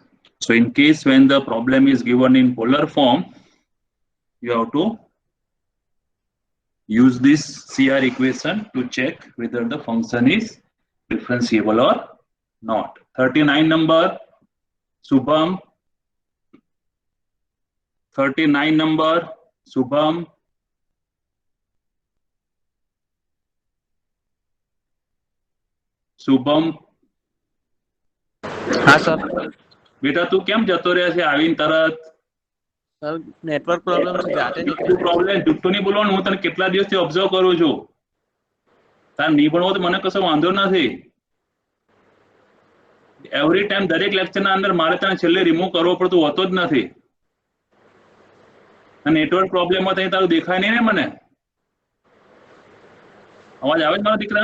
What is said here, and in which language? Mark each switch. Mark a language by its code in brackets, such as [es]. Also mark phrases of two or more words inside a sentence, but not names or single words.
[en] So in case when the problem is given in polar form, you have to use this CR equation to check whether the function is differentiable or not. 39 number, Subham. 39 number, Subham. Subham. [hi] हाँ सर [gu] બેટા તું કેમ જતો રહે છે આવીને તરત [en] sir network problem [gu] છે જાતે તું પ્રોબ્લેમ જુઠ્ઠું નહીં બોલવાનું હું તને કેટલા દિવસથી ઓબ્ઝર્વ કરું છું તાર નહીં ભણવો તો મને કશો વાંધો નથી [en] every time [gu] દરેક લેક્ચરના અંદર મારે તને છેલ્લે રિમૂવ કરવો પડતું હોતો જ નથી નેટવર્ક પ્રોબ્લેમમાં તઈ તારું દેખાય નહીં ને મને અવાજ આવે છે મારા દીકરા